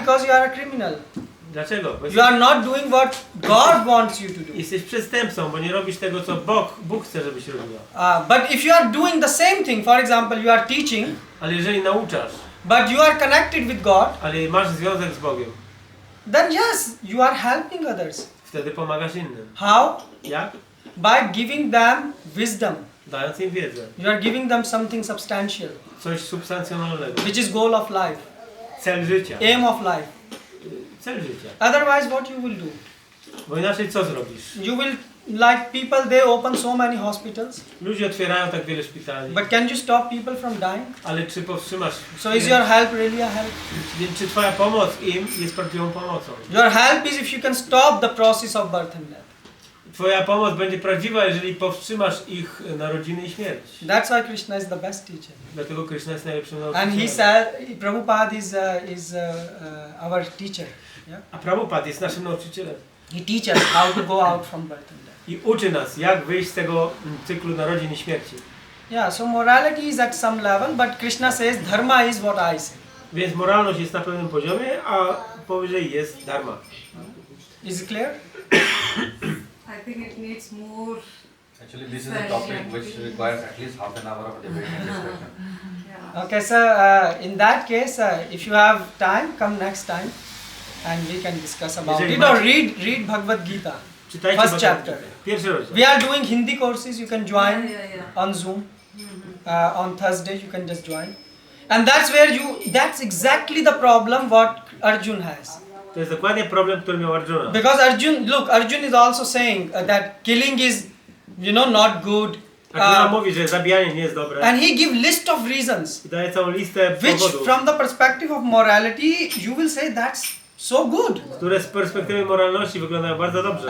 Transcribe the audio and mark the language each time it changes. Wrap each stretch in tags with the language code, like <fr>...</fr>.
<en>Because you are a criminal.</en> <pl>Dlaczego? Bo</pl> <en>You are not doing what God wants you to do.</en> <pl>Jesteś przestępcą, bo nie robisz tego, co Bóg chce, żebyś robiła.</pl> <en>But if you are doing the same thing, for example, you are teaching,</en> <pl>ale jeżeli nauczasz,</pl> <en>but you are connected with God,</en> <pl>ale masz związek z Bogiem,</pl> <en>then yes, you are helping others.</en> <pl>wtedy pomagasz innym.</pl> <en>How?</en> <pl>Jak?</pl> <en>By giving them wisdom.</en> <pl>Dając im wiedzę.</pl> <en>You are giving them something substantial.</en> <pl>Coś substancjonalnego.</pl> <en>Which is goal of life.</en> <pl>Cel życia.</pl> <en>Aim of life.</en> <pl>Cel życia.</pl> <en>Otherwise, what you will do?</en> <pl>Bo inaczej co zrobisz?</pl> <en>You will, like people, they open so many hospitals.</en> <pl>Ludzie otwierają tak wiele szpitali.</pl> <en>But can you stop people from dying?</en> <pl>Ale czy powstrzymasz?</pl> <en>So is your help really a help?</en> <pl>Czy twoja pomoc im jest prawdziwą pomocą?</pl> <en>Your help is if you can stop the process of birth and death.</en> <pl>Twoja pomoc będzie prawdziwa, jeżeli powstrzymasz ich narodziny i śmierć.</pl> <en>That's why Krishna is the best teacher.</en> <pl>Dlatego Krishna jest najlepszym</pl> <en>And</en> <pl>nauczycielem.</pl> <en>he said, Prabhupada is our teacher. Yeah?</en> <pl>A Prabhupada jest naszym nauczycielem.</pl> <en>He teaches us how to go out from birth and death.</en> <pl>I uczy nas, jak wyjść z tego cyklu narodzin i śmierci.</pl> <en>Yeah, so morality is at some level, but Krishna says dharma is what I say.</en> <pl>Więc moralność jest na pewnym poziomie, a powyżej jest dharma.</pl> <en>Is it clear? I think it needs more. Actually, this is a topic which requires at least half an hour of debate and discussion. Yeah. Okay, so in that case, if you have time, come next time, and we can discuss about it. Or read Bhagavad Gita, first chapter. We are doing Hindi courses. You can join on Zoom. On Thursday, you can just join, and that's exactly the problem what Arjun has.</en> <pl>To jest dokładnie problem, który miał Arjuna.</pl> <en>Because Arjun is also saying that killing is, not good.</en> <pl>Arjuna mówi, że zabijanie nie jest dobre.</pl> <en>And he give list of reasons.</en> <pl>I daje całą listę</pl> <en>Which,</en> <pl>powodów.</pl> <en>from the perspective of morality, you will say that's so good.</en> <pl>Które z perspektywy moralności wyglądają bardzo dobrze.</pl>